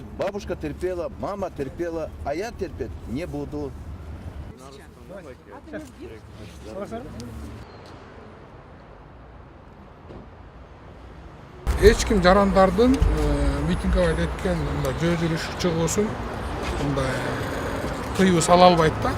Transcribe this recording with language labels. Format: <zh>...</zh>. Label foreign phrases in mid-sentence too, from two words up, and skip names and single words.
<ru>бабушка терпела, мама терпела, а я терпеть не буду.</ru> <ky>Эч ким жарандардын митингге байт эткен мындай жөө жүрүш чыгуусун мындай тыюу сала албайт да.</ky>